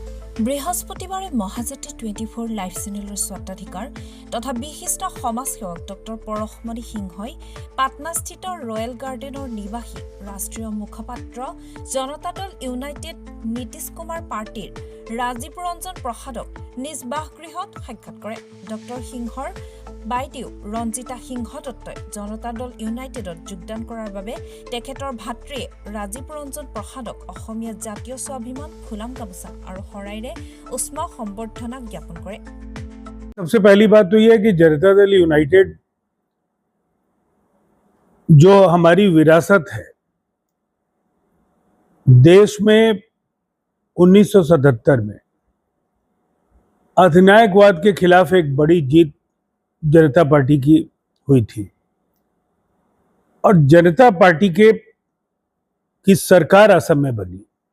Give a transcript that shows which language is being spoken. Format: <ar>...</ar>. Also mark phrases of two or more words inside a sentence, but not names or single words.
<as>বৃহস্পতিবাৰে মহাজ্যোতি 24 লাইভ চেনেলৰ স্বত্বাধিকাৰ তথা বিশিষ্ট সমাজসেৱক ডক্টৰ পৰশমণি সিংহই পাটনাস্থিত ৰয়েল গাৰ্ডেনৰ নিবাসী ৰাষ্ট্ৰীয় মুখপাত্ৰ জনতা দল ইউনাইটেড নীতিশ কুমাৰ পাৰ্টিৰ ৰাজীৱ ৰঞ্জন প্ৰসাদক নিজ বাসগৃহত সাক্ষাৎ কৰে। ডক্টৰ সিংহৰ বাইদেউ ৰঞ্জিতা সিংহ দত্তই জনতা দল ইউনাইটেডত যোগদান কৰাৰ বাবে তেখেতৰ ভাতৃয়ে ৰাজীৱ ৰঞ্জন প্ৰসাদক অসমীয়া জাতীয় স্বাভিমান ফুলাম গামোচা আৰু শৰাইৰে উষ্ম সম্বৰ্ধনা জ্ঞাপন কৰে।</as> <hi>सबसे पहली बात तो यह है कि जनता दल यूनाइटेड जो हमारी विरासत है, देश में 1977 में अधिनायकवाद के खिलाफ एक बड़ी जीत जनता पार्टी की हुई थी और जनता पार्टी की सरकार असम में बनी।</hi>